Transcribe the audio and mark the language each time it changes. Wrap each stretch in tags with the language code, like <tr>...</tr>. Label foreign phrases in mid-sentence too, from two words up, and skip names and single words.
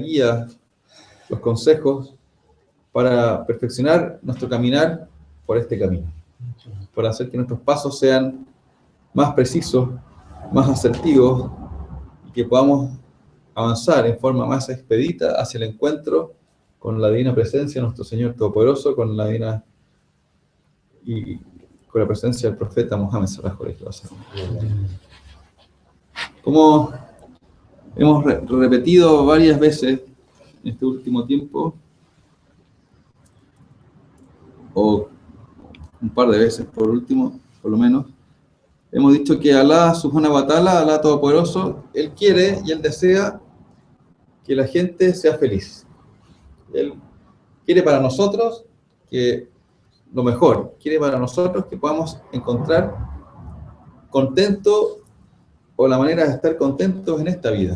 <es>guía, los consejos para perfeccionar nuestro caminar por este camino, para hacer que nuestros pasos sean más precisos, más asertivos y que podamos avanzar en forma más expedita hacia el encuentro con la divina presencia de nuestro Señor Todopoderoso, con la divina y con la presencia del profeta Muhammad</es> <ar>صلى الله عليه وسلم.</ar> <es>Como hemos repetido varias veces en este último tiempo, o un par de veces por último, por lo menos, hemos dicho que Allah</es> <ar>سبحانه و تعالى,</ar> <es>Allah Todopoderoso, Él quiere y Él desea que la gente sea feliz. Él quiere para nosotros que lo mejor, quiere para nosotros que podamos encontrar contento o la manera de estar contentos en esta vida.</es>